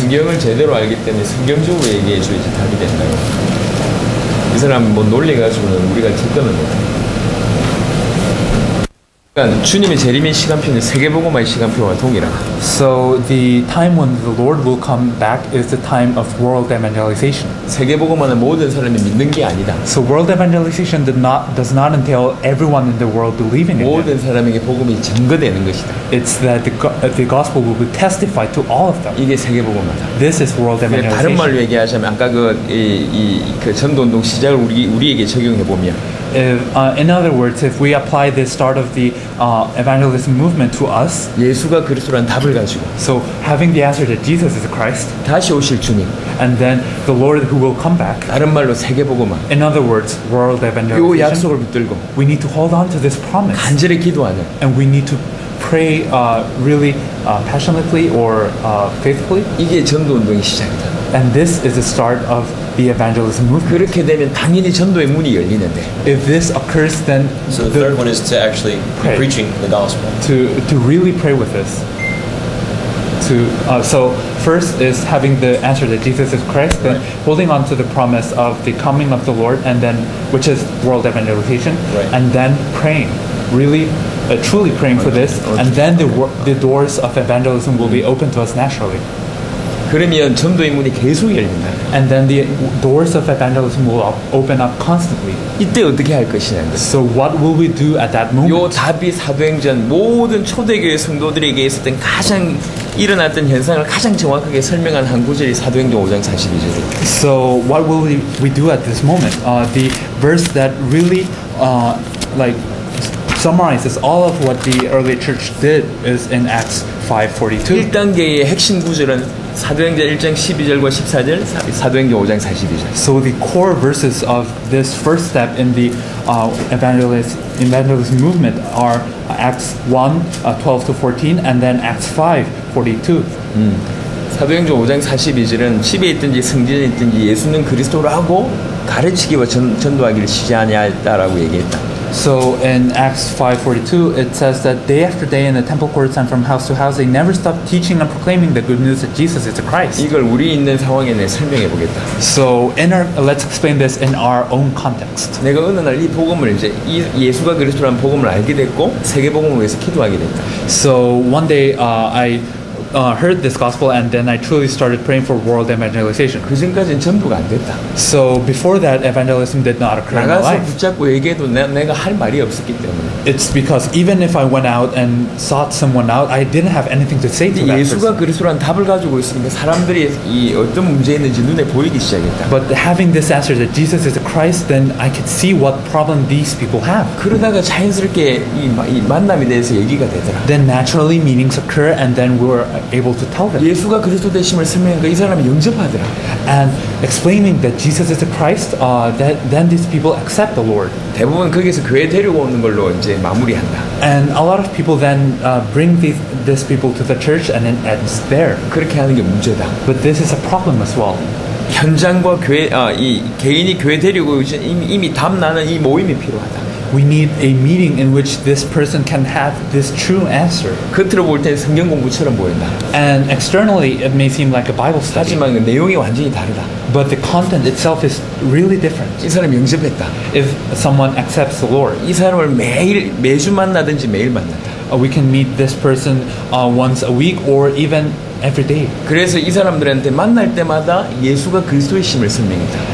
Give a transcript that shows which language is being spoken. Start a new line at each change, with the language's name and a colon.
Korean: 성경을 제대로 알기 때문에 성경적으로 얘기해 줘야지 답이 된다고. 이 사람 뭐 논리가지고는 우리가 접근을 못해. 그러니까 주님의 재림의 시간표는 세계복음화의 시간표와 동일하다.
English: So the time when the Lord will come back is the time of world evangelization.
Korean: 세계복음화는 모든 사람이 믿는 게 아니다.
English: So world evangelization does not entail everyone in the world believing in
Korean: 모든
English: it.
Korean: 사람에게 복음이 증거되는 것이다.
English: It's that the gospel will be testified to all of them.
Korean: 이게 세계복음화다.
English: This is world
Korean: 다른 말로
English: evangelization.
Korean: 얘기하자면 아까 그 전도운동 시작을 우리에게 적용해 보면
English: In other words, if we apply the start of the evangelism movement to us,
Korean: 예수가 그리스도라는 답을 가지고
English: so having the answer that Jesus is Christ,
Korean: 다시 오실 주님,
English: and then the Lord who will come back,
Korean: 다른 말로 세계복음화,
English: in other words, world
Korean: 이
English: evangelization,
Korean: 약속을 붙들고
English: we need to hold on to this promise,
Korean: 간절히 기도하는
English: and we need to pray really passionately or faithfully,
Korean: 이게 전도운동의 시작이다.
English: and this is the start of the evangelism movement.
Korean: 그렇게 되면 당연히 전도의 문이 열리는데
English: If this occurs, then So the third one is to actually be Pray. preaching the gospel. to really pray with this. So first is having the answer that Jesus is Christ, then holding on to the promise of the coming of the Lord, and then which is world evangelization, Right. and then praying, really, truly praying for this, and then the doors of evangelism will be open to us naturally,
Korean: 그러면 전도의 문이 계속 열린다.
English: and then the doors of evangelism will open up constantly.
Korean: 이때 어떻게 할 것이냐는 것.
English: So what will we do at that
Korean: 요
English: moment?
Korean: 답이 사도행전 모든 초대교회 성도들에게 있었던 가장 일어났던 현상을 가장 정확하게 설명한 한 구절이 사도행전 5장 42절입니다.
English: So what will we do at this moment? The verse that really like summarizes all of what the early church did is in Acts 5:42.
Korean: 1단계의 핵심 구절은 사도행전 1장 12절과 14절, 사도행전 5장 42절.
English: So the core verses of this first step in the evangelist movement are Acts 1, 12 to 14, and then Acts 5, 42.
Korean: 사도행전 5장 42절은 집에 있든지 성전에 있든지 예수는 그리스도라고 가르치기와 전도하기를 시작하냐라고 얘기했다.
English: So in Acts 5:42, it says that day after day in the temple courts and from house to house, they never stopped teaching and proclaiming the good news that Jesus is the Christ.
Korean: 이걸 우리 있는 상황에 내 설명해 보겠다.
English: So let's explain this in our own context.
Korean: 내가 어느 날 이 복음을 이제 예수가 그리스도라는 복음을 알게 됐고 세계 복음을 위해서 기도하게 됐다.
English: So one day I heard this gospel, and then I truly started praying for world evangelization.
Korean: 그 전까지는 전도가 안 됐다.
English: So before that, evangelism did not occur in my
Korean: 나가서
English: life.
Korean: 붙잡고 얘기해도 내가 할 말이 없었기 때문에.
English: It's because even if I went out and sought someone out, I didn't have anything to say to that
Korean: 예수가
English: person.
Korean: 그리스도라는 답을 가지고 있으니까 사람들이 이 어떤 문제 있는지 눈에 보이기 시작했다.
English: But having this answer that Jesus is the Christ, then I could see what problem these people have.
Korean: 그러다가 자연스럽게 이 만남에 대해서 얘기가 되더라.
English: Then naturally meetings occur, and then we were able to tell them.
Korean: 예수가 그리스도 되심을 설명하니까 이 사람이 영접하더라.
English: And explaining that Jesus is the Christ, then these people accept the Lord.
Korean: 대부분 거기서 교회 데리고 오는 걸로 이제 마무리한다.
English: And a lot of people then bring these people to the church, and it ends there.
Korean: 그렇게 하는 게 문제다.
English: But this is a problem as well.
Korean: 현장과 교회, 이 개인이 교회 데리고 이미 답 나는 이 모임이 필요하다.
English: We need a meeting in which this person can have this true answer.
Korean: 겉으로 볼 땐 성경 공부처럼 보인다.
English: And externally, it may seem like a Bible study,
Korean: 하지만 그 내용이 완전히 다르다.
English: but the content itself is really different.
Korean: 이 사람이 영접했다.
English: If someone accepts the Lord,
Korean: 이 사람을 매주 만나든지 매일 만난다.
English: we can meet this person once a week or even every day.
Korean: 그래서 이 사람들한테 만날 때마다 예수가 그리스도의 심을 설명했다.